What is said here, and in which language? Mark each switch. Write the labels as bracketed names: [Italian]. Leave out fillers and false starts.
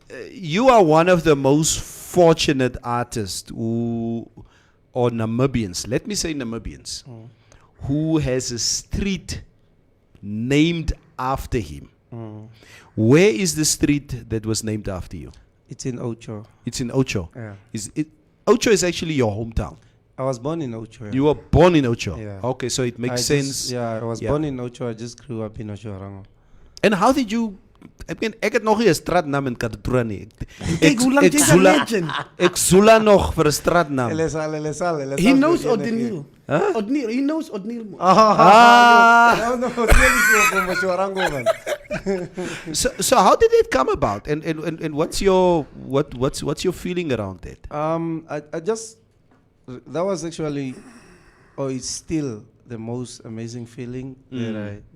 [English] You are one of the most fortunate artists or Namibians, let me say Namibians, who has a street named after him. Where is the street that was named after you? It's in Ocho. It's in Ocho. Yeah. Ocho is actually your hometown. I was born in Ocho. Yeah. You were born in Ocho. Yeah. Okay, so it makes sense. I was Yeah. born in Ocho. I just grew up in Ocho Rango. And how did you... [Afrikaans] ek het nog nie 'n straatnaam in Katotura nie. Kyk hoe lank jy's 'n legend. Ek zoela nog vir 'n straatnaam. [English] He knows Odniel. Odniel, he knows Odniel. No, really from Ocho Rango, man. So how did it come about? And what's your feeling around that? I just that was actually, it's still the most amazing feeling that